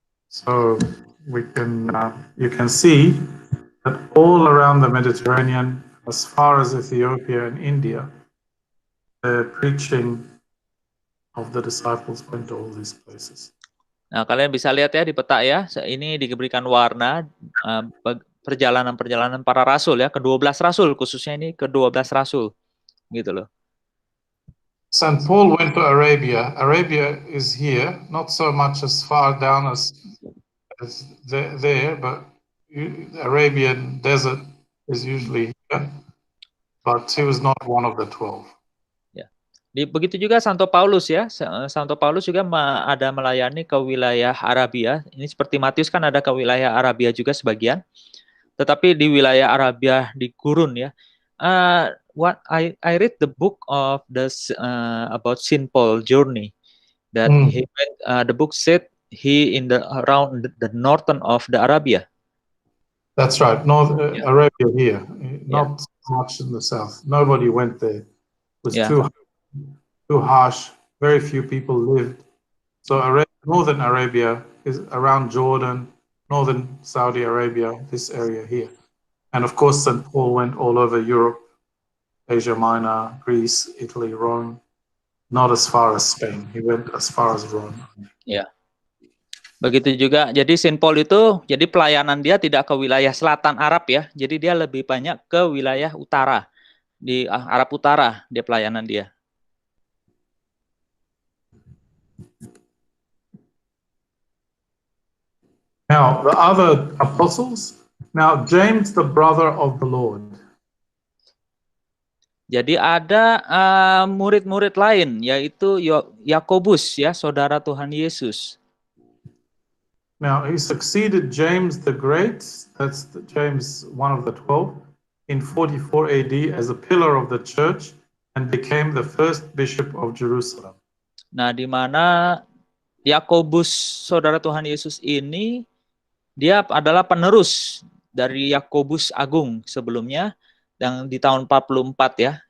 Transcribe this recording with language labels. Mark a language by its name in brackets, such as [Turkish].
[English] So we can you can see that all around the Mediterranean, as far as Ethiopia and India, the preaching of the disciples went to all these places. [Indonesian] Nah, kalian bisa lihat ya di peta ya, ini diberikan warna perjalanan-perjalanan para rasul ya, ke-12 rasul, khususnya ini ke-12 rasul, gitu loh. [English] St. Paul went to Arabia. Arabia is here, not so much as far down as there, but Arabian desert is usually here. But he was not one of the 12. [Indonesian] Ya. Begitu juga Santo Paulus ya. Santo Paulus juga ada melayani ke wilayah Arabia. Ini seperti Matius kan ada ke wilayah Arabia juga sebagian. Tetapi di wilayah Arabia di gurun ya. [English] What I read the book of about Saint Paul journey that he went, the book said he in the around the northern of the Arabia. That's right, Arabia here, not much in the south. Nobody went there. It was too harsh. Very few people lived. So northern Arabia is around Jordan, northern Saudi Arabia, this area here. And of course, St. Paul went all over Europe, Asia Minor, Greece, Italy, Rome, not as far as Spain. He went as far as Rome. [Indonesian] Ya. Begitu juga, jadi Saint Paul itu, jadi pelayanan dia tidak ke wilayah selatan Arab ya, jadi dia lebih banyak ke wilayah utara, di Arab Utara dia pelayanan dia. [English] Now, the other apostles, now James, the brother of the Lord. [Indonesian] Jadi ada murid-murid lain, yaitu Yakobus ya, saudara Tuhan Yesus. [English] Now, he succeeded James the Great, that's James, one of the 12, in 44 AD as a pillar of the church and became the first bishop of Jerusalem. [Indonesian] Nah, di mana Yakobus, saudara Tuhan Yesus ini, dia adalah penerus dari Yakobus Agung sebelumnya, yang di tahun 44 ya.